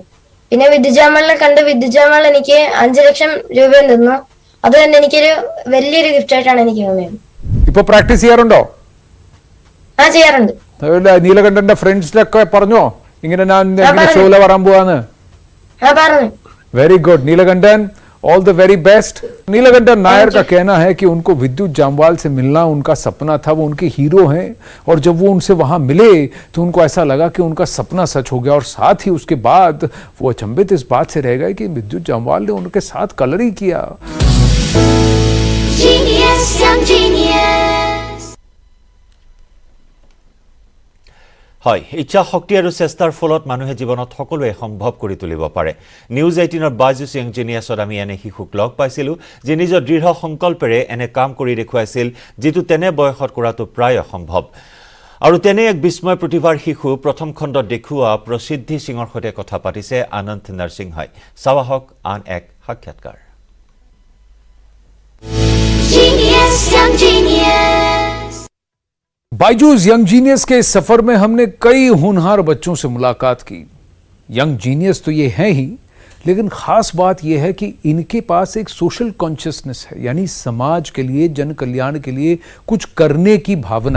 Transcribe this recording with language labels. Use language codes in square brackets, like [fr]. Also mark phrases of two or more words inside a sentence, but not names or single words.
[ml] പിന്നെ വിദ്യുജാമലിനെ കണ്ട് വിദ്യുജാമൽ എനിക്ക് 5 ലക്ഷം രൂപയും തന്നു. അത് തന്നെ എനിക്കൊരു വലിയൊരു ഗിഫ്റ്റ് ആയിട്ടാണ് എനിക്ക് തോന്നിയത്. ഇപ്പൊ പ്രാക്ടീസ് ചെയ്യാറുണ്ടോ? ചെയ്യാറുണ്ട്. നീലകണ്ഠന്റെ ഫ്രണ്ട്സിലൊക്കെ പറഞ്ഞോ ഇങ്ങനെ ഞാൻ ഷോയില് വരാൻ പോവാന്ന്? പറഞ്ഞു. [en] very good Neelakantan, all the very best. [hi] नीलकंठन नायर का कहना है कि उनको विद्युत जामवाल से मिलना उनका सपना था, वो उनके हीरो हैं और जब वो उनसे वहां मिले तो उनको ऐसा लगा कि उनका सपना सच हो गया और साथ ही उसके बाद वो अचंभित इस बात से रह गए कि विद्युत जामवाल ने उनके साथ कलर ही किया. [as] হয়, ইচ্ছা শক্তি আৰু চেষ্টাৰ ফলত মানুহে জীৱনত সকলোৱে সম্ভৱ কৰি তুলিব পাৰে। নিউজ 18ৰ বাইজুছ য়াং জিনিয়াছত আমি এনে শিশুক লগ পাইছিলোঁ যে নিজৰ দৃঢ় সংকল্পেৰে এনে কাম কৰি দেখুৱাইছিল যিটো তেনে বয়সত কৰাটো প্ৰায় অসম্ভৱ। আৰু তেনে এক বিস্ময় প্ৰতিভাৰ শিশু প্ৰথম খণ্ডত দেখুওৱা প্ৰসিদ্ধি সিঙৰ সৈতে কথা পাতিছে আনন্দ নৰসিংহই। চাৱা হওক আন এক সাক্ষাৎকাৰ। [hi] बाइजूस यंग जीनियस के इस सफर में हमने कई होनहार बच्चों से मुलाकात की। यंग जीनियस तो ये हैं ही, लेकिन खास बात यह है कि इनके पास एक [en] social consciousness [hi] है, यानी समाज के लिए, जन कल्याण के लिए कुछ करने की भावना।